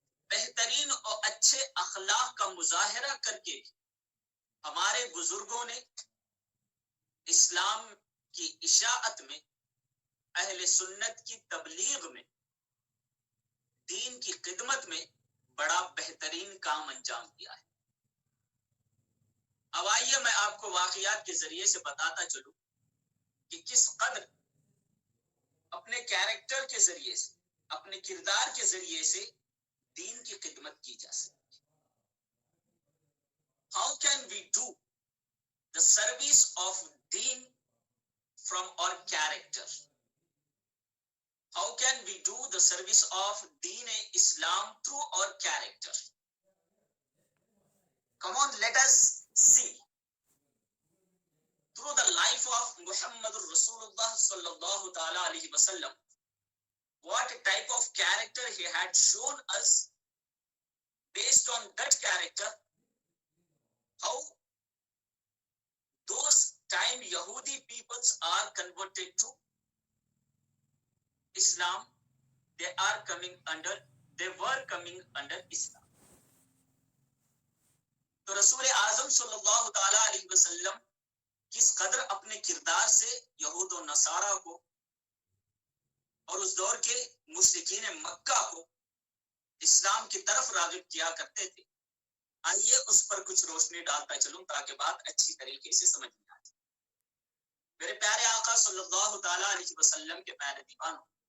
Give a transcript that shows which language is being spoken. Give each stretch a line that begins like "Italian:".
Urdu: بہترین اور اچھے اخلاق کا مظاہرہ کر کے ہمارے بزرگوں نے اسلام کی اشاعت میں، اہل سنت کی تبلیغ میں، دین کی خدمت میں بڑا بہترین کام انجام دیا ہے. اب آئیے میں آپ کو واقعات کے ذریعے سے بتاتا چلوں کہ کس قدر اپنے کیریکٹر کے ذریعے سے، اپنے کردار کے ذریعے سے دین کی خدمت کی جا سکتی ہے.
English: How can we do the service of deen from our character? How can we do the service of Deen Islam through our character? Come on, let us see. Through the life of Muhammadur Rasulullah sallallahu ta'ala alayhi wa sallam, what type of character he had shown us. Based on that character, how those time Yahudi peoples are converted to Islam, they are coming under they were coming under Islam.
Urdu: تو رسول اعظم صلی اللہ تعالی علیہ وسلم کس قدر اپنے کردار سے یہود و نصارہ کو اور اس دور کے مشرکین مکہ کو اسلام کی طرف راغب کیا کرتے تھے، آئیے اس پر کچھ روشنی ڈالتا چلوں تاکہ بات اچھی طریقے سے سمجھ میں آ جائے۔ میرے پیارے آقا صلی اللہ تعالی علیہ وسلم کے پیارے دیوانوں،